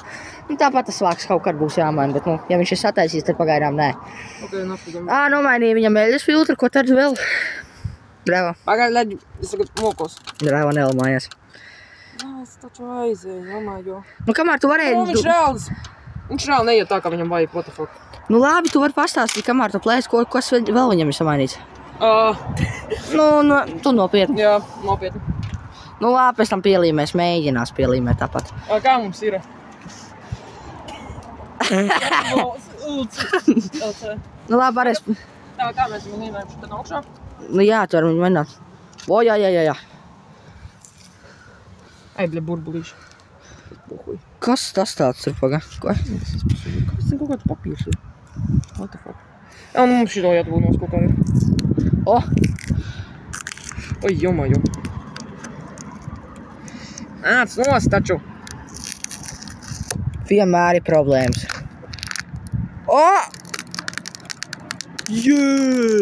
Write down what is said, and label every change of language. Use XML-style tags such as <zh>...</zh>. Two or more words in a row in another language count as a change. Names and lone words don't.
<lv>Tāpat tas vāks kaut kad būs jāmaina, bet nu, ja viņš ir sataisījis, tad pagaidām nē. Nomainīja viņam eļas filtru, ko tad vēl? Bravo. Pagaid, leģi, es tagad mokos. Bravo, nelamājies. Es taču aizēju, domāju. Nu, kamēr tu varēji... Viņš reāli neiet tā, kā viņam vajag,</lv> <en>what the fuck.</en> <lv>Nu labi, tu vari pastāstīt, kamēr tu plēsi, kas vēl viņam ir samainīts. Tu nopietni. Jā, nopietni. Nu labi, pēc tam pielīmēs, mēģinās pielīmēt tāpat. Kā mums ir? Nu labi, varēs... Tā, kā mēs viņu līmējam šitā augšā? Nu jā, tu vari viņu mēģināt. Jā. Ei, bļa, burbulīši. Kas tas tāds ir, paga? Ko? Kāpēc kaut kāds papīrs ir?</lv> <en>What the fuck?</en> <lv>Jā, nu mums šito jāatbūnos kaut kā ir. Oi, jomājo. Nāc nost taču. Vienmēr ir problēmas. Jē!</lv>